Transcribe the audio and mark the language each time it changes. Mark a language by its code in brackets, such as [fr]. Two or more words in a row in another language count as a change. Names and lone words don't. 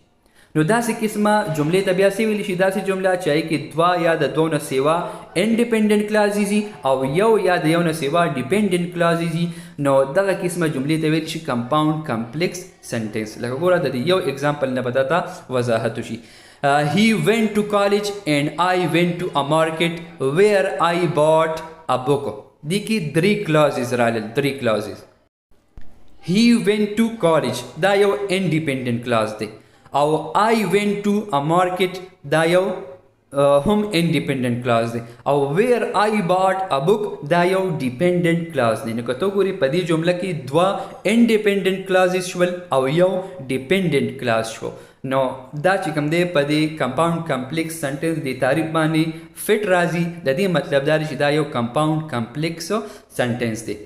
[ps] نو داسې قسمه جملې ته بیا څه ویلی شي؟ داسې جمله چې هغې کې دوه یا د دوه نه سوا [en] independent clauses [ps] وي او یو یا د یو نه سوا [en] dependent clauses [ps] وي. نو دغه قسمه جملې ته ویلی شي [en] compound complex sentence. [ps] لکه ګوره د دې یو اگزامپل نه به درته وضاحت وشي. [en] he went to college and I went to a market where I bought a book. [ps] دې کې درې کلازز راغلل، درې کلازز. [en] he went to college [ps] دا یو [en] independent clause [ps] دی او [en] I went to a market [ps] دا یو هم [en] independent clause [ps] دی او [en] where I bought a book [ps] دا یو [en] dependent clause [ps] دی. نو که ته ګورې په دې جمله کې دوه [en] independent clauses [ps] شول او یو [en] dependent clause [ps] شو. نو دا چې کوم دی په دې [en] compound complex sentence [ps] د تعریف باندې فټ راځي. د دې مطلب دا دی چې دا یو [en] compound complex sentence [ps] دی.